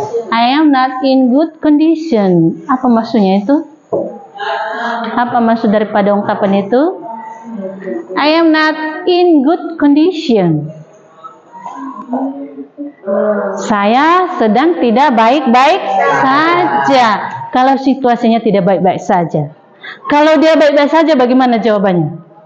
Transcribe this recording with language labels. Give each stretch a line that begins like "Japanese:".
English: I am not in good condition.
Indonesian: Apa maksudnya itu? Apa maksud daripada ungkapan itu?
English: I am not in good condition.
Indonesian: Saya sedang tidak baik-baik saja. Kalau situasinya tidak baik-baik saja. Kalau dia baik-baik saja, bagaimana jawabannya?